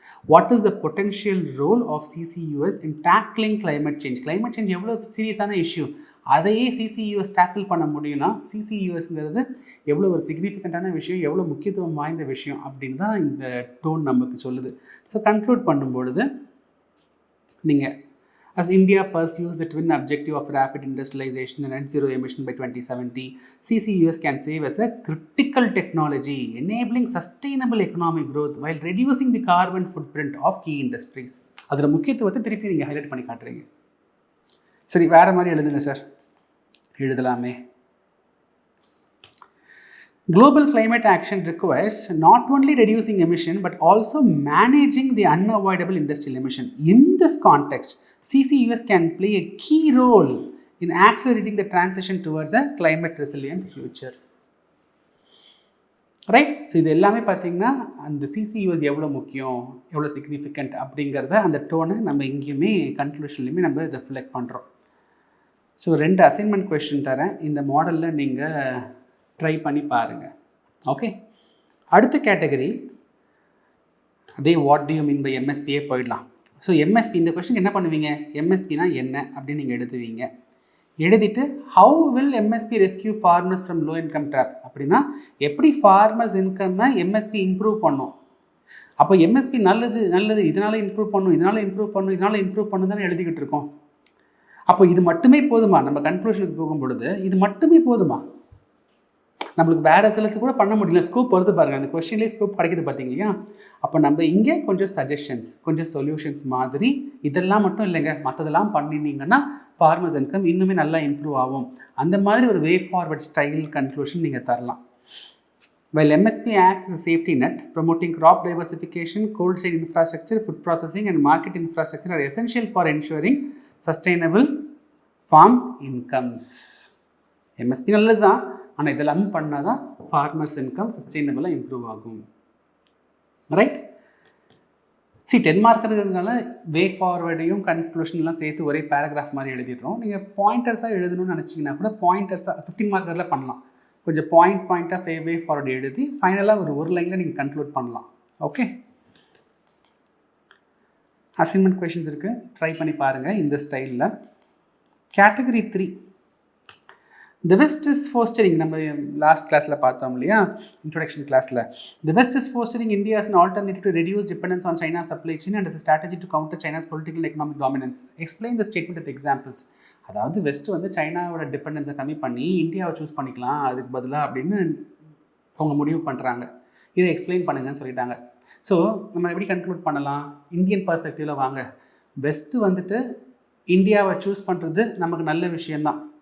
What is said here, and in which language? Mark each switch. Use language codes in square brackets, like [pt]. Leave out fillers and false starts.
[en] What is the potential role of CCUS in tackling climate change. [ta] Climate change எவ்வளோ சீரியஸான issue, அதையே CCUS tackle பண்ண முடியும்னா CCUSங்கிறது எவ்வளோ ஒரு சிக்னிஃபிகண்ட்டான விஷயம், எவ்வளோ முக்கியத்துவம் வாய்ந்த விஷயம் அப்படின்னு தான் இந்த டோன் நமக்கு சொல்லுது. ஸோ கன்க்ளூட் பண்ணும்பொழுது நீங்கள் [en] As India pursues the twin objective of rapid industrialization and net zero emission by 2070, CCUS can serve as a critical technology enabling sustainable economic growth while reducing the carbon footprint of key industries. [ta] அதில் முக்கியத்துவத்தை திருப்பி நீங்கள் highlight பண்ணி காட்டுறீங்க. சரி, வேறு மாதிரி எழுதுங்க sir. எழுதலாமே. [en] Global climate action requires not only reducing emission but also managing the unavoidable industrial emission. In this context, CCUS can play a key role in accelerating the transition towards a climate resilient future. [ta] Right? So இது எல்லாமே பார்த்திங்கன்னா அந்த சிசியூஎஸ் எவ்வளோ முக்கியம், எவ்வளோ significant அப்படிங்கிறத அந்த டோனை நம்ம இங்கேயுமே கன்க்ளூஷன்லையுமே நம்ம ரிஃப்ளெக்ட் பண்ணுறோம். ஸோ 2 அசைன்மெண்ட் கொஸ்டின் தரேன். இந்த மாடலில் நீங்கள் ட்ரை பண்ணி பாருங்கள். ஓகே, அடுத்த கேட்டகரி அதே [en] what do you mean by [ta] எம்எஸ்பியே போயிடலாம். ஸோ எம்எஸ்பி, இந்த கொஸ்டின் என்ன பண்ணுவீங்க, எம்எஸ்பினா என்ன அப்படின்னு நீங்கள் எழுதுவீங்க. எழுதிட்டு [en] how will MSP rescue farmers from low income drop, [ta] அப்படின்னா எப்படி ஃபார்மர்ஸ் இன்கம்மை எம்எஸ்பி இம்ப்ரூவ் பண்ணும். அப்போ எம்எஸ்பி நல்லது இதனால் இம்ப்ரூவ் பண்ணும், இதனால் இம்ப்ரூவ் பண்ணும் தானே எழுதிக்கிட்டு இருக்கோம். அப்போ இது மட்டுமே போதுமா? நம்ம கன்க்ளூஷனுக்கு போகும் பொழுது இது மட்டுமே போதுமா? நம்மளுக்கு வேறு சிலத்து கூட பண்ண முடியல. ஸ்கோப் வருது பாருங்கள், அந்த கொஸ்டின்லேயே ஸ்கோப் கிடைக்கிது பார்த்தீங்க இல்லையா? அப்போ நம்ம இங்கே கொஞ்சம் சஜஷன்ஸ், கொஞ்சம் சொல்யூஷன்ஸ் மாதிரி இதெல்லாம் மட்டும் இல்லைங்க, மற்றதெல்லாம் பண்ணினீங்கன்னா ஃபார்மர்ஸ் இன்கம் இன்னுமே நல்லா இம்ப்ரூவ் ஆகும். அந்த மாதிரி ஒரு வே ஃபார்வர்ட் ஸ்டைல் கன்க்ளூஷன் நீங்கள் தரலாம். [en] While MSP acts as a safety net, promoting crop diversification, cold chain infrastructure, food processing and market infrastructure are essential for ensuring sustainable farm incomes. [ta] MSP நல்லது தான், ஆனால் இதெல்லாம் பண்ணால் தான் ஃபார்மர்ஸ் இன்கம் சஸ்டைனபிளாக இம்ப்ரூவ் ஆகும். Right? 10 mark இருக்கிறதுனால வே ஃபார்வர்டையும் கன்க்ளூஷன்லாம் சேர்த்து ஒரே பேராகிராஃப் மாதிரி எழுதிடுறோம். நீங்கள் பாயிண்டர்ஸாக எழுதணும்னு நினச்சிங்கன்னா கூட பாயிண்டர்ஸாக 15 மார்க்கரில் பண்ணலாம். கொஞ்சம் பாயிண்ட்டாக வே ஃபார்வர்டு எழுதி ஃபைனலாக ஒரு லைனில் நீங்கள் கன்க்ளூட் பண்ணலாம். ஓகே, அசைன்மெண்ட் கொஷின்ஸ் இருக்குது, ட்ரை பண்ணி பாருங்கள் இந்த ஸ்டைலில். Category 3, [en] The West is fostering, [ta] நம்ம லாஸ்ட் கிளாஸில் பார்த்தோம் இல்லையா, இன்ட்ரோடக்ஷன் கிளாஸில். [en] The West is fostering India as an alternative to reduce dependence on China's supply chain and as a strategy to counter China's political and economic dominance. Explain the statement with examples. [ta] அதாவது west வந்து சைனாவோட டிபெண்டன்ஸை கம்மி பண்ணி இந்தியாவை choose பண்ணிக்கலாம் அதுக்கு பதிலாக அப்படின்னு அவங்க முடிவு பண்ணுறாங்க. இதை எக்ஸ்பிளைன் பண்ணுங்கன்னு சொல்லிட்டாங்க. ஸோ நம்ம எப்படி கன்க்ளூட் பண்ணலாம்? இந்தியன் பர்ஸ்பெக்டிவில் வாங்க, வெஸ்ட்டு வந்துட்டு இந்தியாவை சூஸ் பண்ணுறது நமக்கு நல்ல விஷயந்தான்.